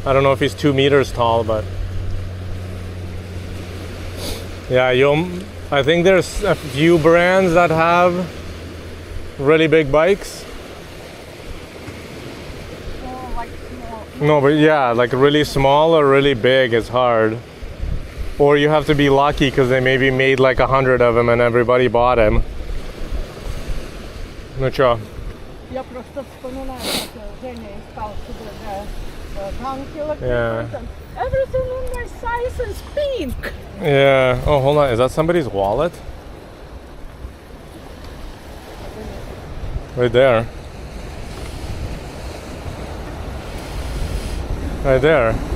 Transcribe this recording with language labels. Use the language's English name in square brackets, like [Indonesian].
[English] I don't know if he's 2 meters tall, but yeah, I think there's a few brands that have really big bikes. Oh, like small. No, but yeah, like really small or really big is hard. Or you have to be lucky because they maybe made like 100 of them and everybody bought them. [Russian] Ну чё? Я просто вспоминаю, как Женя искал себе downhill [English] Yeah. equipment. Everything in my size is pink. Yeah. Oh, hold on. Is that somebody's wallet? Right there. Right there.